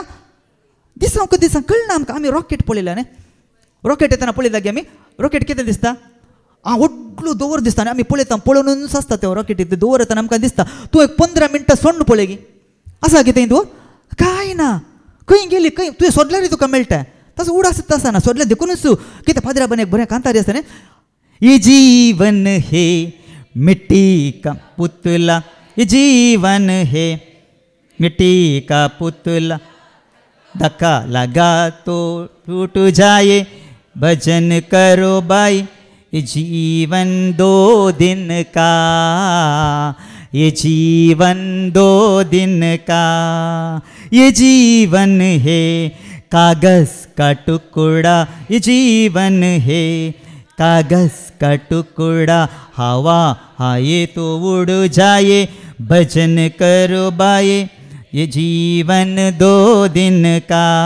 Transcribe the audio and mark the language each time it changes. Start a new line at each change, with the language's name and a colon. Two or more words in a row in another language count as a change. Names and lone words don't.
Konkani: दिसांक कळना आमकां आमी रॉकेट पळयला न्ही रॉकेट येताना पळयता गे आमी रॉकेट कितें दिसता व्हडलो दोवर दिसता आनी आमी पळयता पळोवनूच आसता ते रॉकेट दोवर येताना आमकां दिसता तूं एक 15 मिनटां सोडून पळय गे आसा कितें दोवर कांय ना खंय गेली खंय तुवें सोदल्यार तुका मेळटा तसो उडास आसना सोदल्यार देखूनच कितें पाद्र्या बनें बरें कांतारी आसता न्ही
Hindi: ये जीवन हे मिट्टी का पुतला ये जीवन है मिट्टी का पुतला धक्का लगा तो टूट जाए भजन करो भाई ये जीवन 2 दिन का ये जीवन 2 दिन का ये जीवन है कागज का टुकड़ा ये जीवन है कागज का टुकड़ा हवा आए तो उड़ जाए भजन करो बाए ये जीवन 2 दिन का